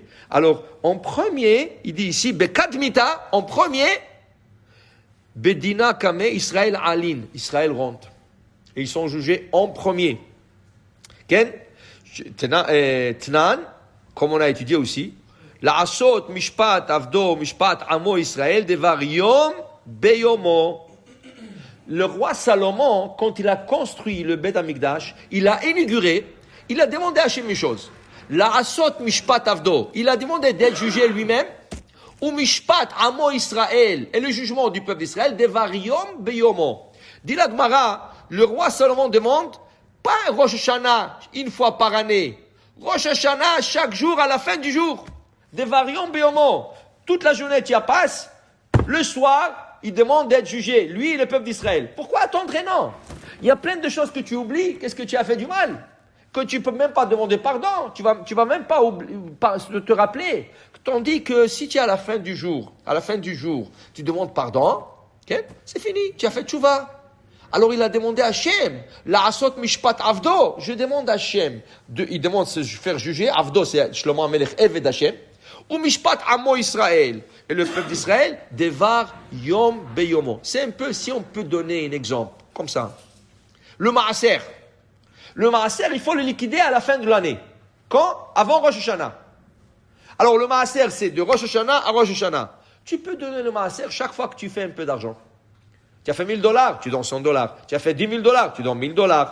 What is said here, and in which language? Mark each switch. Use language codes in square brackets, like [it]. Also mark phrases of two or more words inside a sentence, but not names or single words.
[fr] Alors, en premier, il dit ici, Bekadmita, en premier, [arc] בדינא קמי ישראל עאלין. [fr] Israël rentre. Et ils sont jugés en premier. Tnan, comme on a étudié aussi, [he] לעשות משפט עבדו משפט עמו ישראל דבר יום ביומו. [fr] Le roi Salomon, quand il a construit le Beth Amikdash, il a inauguré, il a demandé à Hachem une chose. [he] לעשות משפט עבדו, [fr] il a demandé d'être jugé lui-même, ou [he] משפט עמו ישראל, [fr] et le jugement du peuple d'Israël [he] דבר יום ביומו. [fr] Dit la Gemara, le roi Salomon demande pas Rosh Hashanah une fois par année. Rosh Hashanah chaque jour à la fin du jour. Des variants béomo. Toute la journée tu y passes. Le soir, il demande d'être jugé. Lui et le peuple d'Israël. Pourquoi attendre un an? Il y a plein de choses que tu oublies. Qu'est-ce que tu as fait du mal? Que tu peux même pas demander pardon. Tu vas même pas te rappeler. Tandis que si tu es à la fin du jour, tu demandes pardon, c'est fini. Tu as fait tchouva. Alors il a demandé à Hachem, [he] לעשות משפט עבדו, [fr] je demande à Hachem, il demande de se faire juger, avdo c'est [he] שלמה המלך עבד השם, [fr] ou [he] משפט עמו ישראל, [fr] et le peuple d'Israël, [he] דבר יום ביומו. [fr] C'est un peu, si on peut donner un exemple, comme ça. Le maaser, il faut le liquider à la fin de l'année. Quand? Avant Rosh Hashanah. Alors le maaser c'est de Rosh Hashanah à Rosh Hashanah. Tu peux donner le maaser chaque fois que tu fais un peu d'argent. Tu as fait $1,000, tu donnes $100. Tu as fait $10,000, tu donnes $1,000.